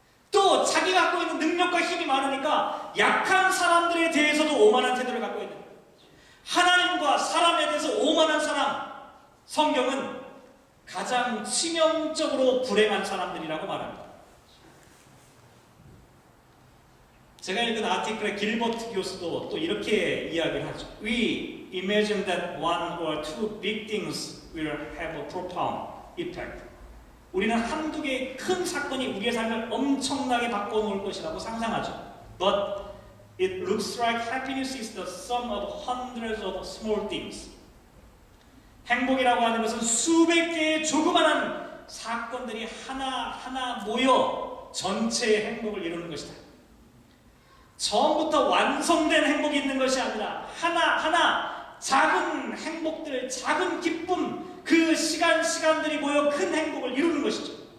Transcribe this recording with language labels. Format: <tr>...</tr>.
<ko>또 자기가 갖고 있는 능력과 힘이 많으니까 약한 사람들에 대해서도 오만한 태도를 갖고 있는 거예요. 하나님과 사람에 대해서 오만한 사람, 성경은 가장 치명적으로 불행한 사람들이라고 말합니다. 제가 읽은 아티클의 길버트 교수도 또 이렇게 이야기를 하죠.</ko> <en>We imagine that one or two big things will have a profound effect.</en> <ko>우리는 한두 개의 큰 사건이 우리의 삶을 엄청나게 바꿔놓을 것이라고 상상하죠.</ko> <en>But it looks like happiness is the sum of hundreds of small things.</en> <ko>행복이라고 하는 것은 수백 개의 조그마한 사건들이 하나하나 모여 전체의 행복을 이루는 것이다. 처음부터 완성된 행복이 있는 것이 아니라 하나하나 작은 행복들, 작은 기쁨, 그 시간들이 모여 큰 행복을 이루는 것이죠.</ko>